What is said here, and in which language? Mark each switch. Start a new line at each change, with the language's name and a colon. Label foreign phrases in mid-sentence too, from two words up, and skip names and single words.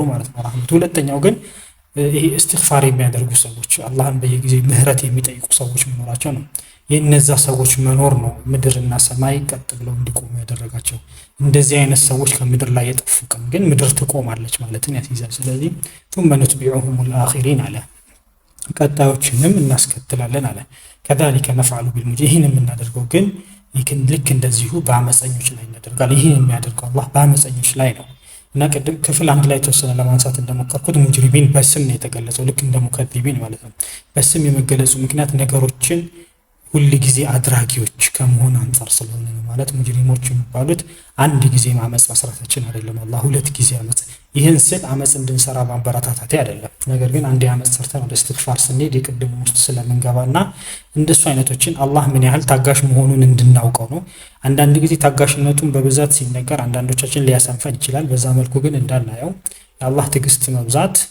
Amharic: ማለት ነው ረህመቱ ሁለተኛው ግን ይሄ እስትግፋር የሚያደርጉ ሰዎች አላህን በየጊዜው ምህረት የሚጠይቁ ሰዎች መኖራቸው ነው የነዛ ሰዎች መኖር ነው ምድርና ሰማይ ቀጥ ብለው እንዲቆሙ ያደረጋቸው እንደዚህ አይነት ሰዎች ከምድር ላይ የጠፉቀም ግን ምድር ትቆማለች ማለትን ያስይዛል ስለዚህ
Arabic: ثم نتبعهم الاخرين
Amharic: አለ ቀጣዮችንም እናስከትላለን አለ
Arabic: كذلك نفعل بالمجرمين
Amharic: የምናደርገው ግን ልክ እንደዚሁ በአመፀኞች ላይ እናደርጋለን ይሄን የሚያደርገው አላህ በአመፀኞች ላይ ነው እና ቀደም ክፍል አንድ ላይ ተወሰነ ለማንሳት እንደሞከርኩት ሙጅሪሚን በስም ነው የተገለጸው ልክ እንደ ሙከዚቢን ማለት ነው በስም የመገለጹ ምክንያት ነገሮችን ሁል ጊዜ አድራጊዎች ከመሆን አንጻር ስለሆነ ነው። ማለት ሙጅሪሞች የሚባሉት አንድ ጊዜ ማመጽ መስራታችን አይደለም። አላህ ሁለት ጊዜ አመጽ ይህን ስል አመጽ እንድንሰራ ማበረታታቴ አይደለም። ነገር ግን አንድ አመጽ ሰርተን ወደ እስትግፋር ስንሄድ የቅድሙ ውስጥ ስለምንገባና እንደሱ አይነቶችን አላህ ምን ያህል ታጋሽ መሆኑን እንድናውቀው ነው። አንዳንድ ጊዜ ታጋሽነቱን በብዛት ሲነገር አንዳንዶቻችን ሊያሰንፈን ይችላል። በዛ መልኩ ግን እንዳናየው የአላህ ትዕግስት መብዛት